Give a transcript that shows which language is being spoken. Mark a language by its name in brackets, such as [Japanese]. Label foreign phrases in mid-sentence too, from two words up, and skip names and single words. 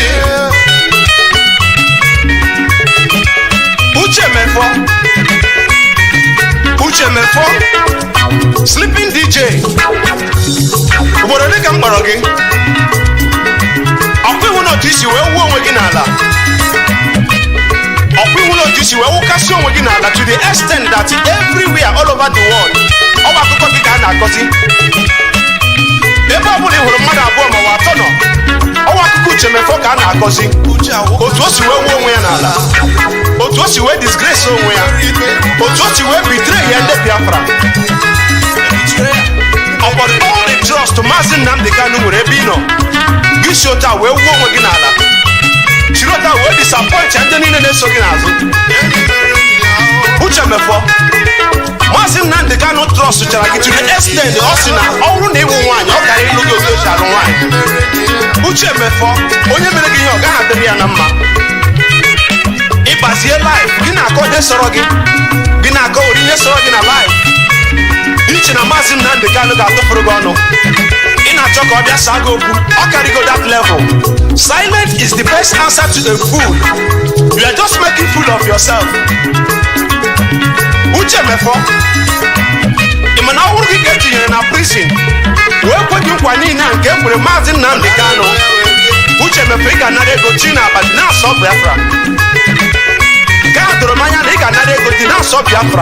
[Igbo] Uche Mefọ Sleeping DJ obodo dịka m kpọrọ gị ọkwa iwu n'otu isi wee wuo onwe gị n'ala. Ọkwa iwu n'otu isi wee wụkasị onwe gị n'ala [English] to the extent that everywhere all over the world [Igbo] ọ bụ akụkọ gị ka a na-akọzi. Ebe ọ bụla ị hụrụ mmadụ abụọ ma ọ bụ atọ nọ ọwa akụkọ uche mefọ ka a na-akọzi otu o si wee wuo onwe ya n'ala, otu o si wee disgrace onwe ya, otu o si wee betray ya ndị Biafra. [English] Upon all the trust [Igbo] Mazi Nnamdi Kanu nwere ebe ị nọ, gị si otu a wee wuo onwe gị n'ala, chiri otu a wee disappoint ndị niile na-eso gị n'azụ. Uche mefọ Mazi Nnamdi Kanu trust chara gị [English] to the extent [Igbo] ọ sị na ọ bụrụ na ịwụ nwaanyị ọ gara ịlụ gị otu esi alụ nwaanyị. Uche mefọ onye mere gị ihe ọ gaghị adịrị ya na mma. Ịgbazie life gị na-akọ ihe sọrọ gị, gị na-akọ ori ihe sọrọ gị na life. Iche na Mazi Nnamdi Kanu ga-atụfuru gị ọnụ, ị na-achọ ka ọ bịa saa gị okwu, ọ karịgo [English] that level. Silence is the best answer to a fool. You are just making fool of yourself. [Igbo] Uche mefọ ị ma na ọhụrụ gị ka etinyere na prison wee kwe gị nkwa niile nke e kwere Mazi Nnamdi Kanu. Uche mefọ ị ga-anara ego chi na abalị na-asọ Biafra. Nke a doro m anya na ị ga-anara ego dị na-asọ Biafra.